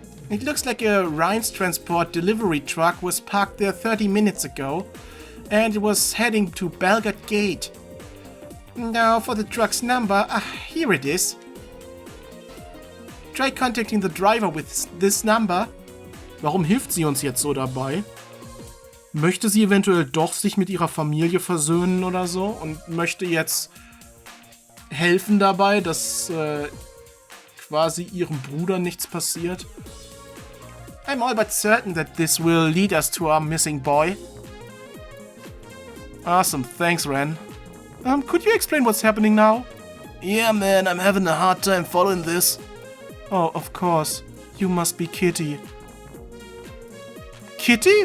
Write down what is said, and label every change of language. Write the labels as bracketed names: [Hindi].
[English] It looks like a Rhines Transport delivery truck was parked there 30 minutes ago, and it was heading to Belgard Gate. Now for the truck's number, here it is. Try contacting the driver with this number. [German] Warum hilft sie uns jetzt so dabei? Möchte sie eventuell doch sich mit ihrer Familie versöhnen oder so und möchte jetzt helfen dabei, dass quasi ihrem Bruder nichts passiert? [English] I'm all but certain that this will lead us to our missing boy. Awesome, thanks, Ren. Could you explain what's happening now? Yeah, man, I'm having a hard time following this. Oh, of course. You must be Kitty. Kitty?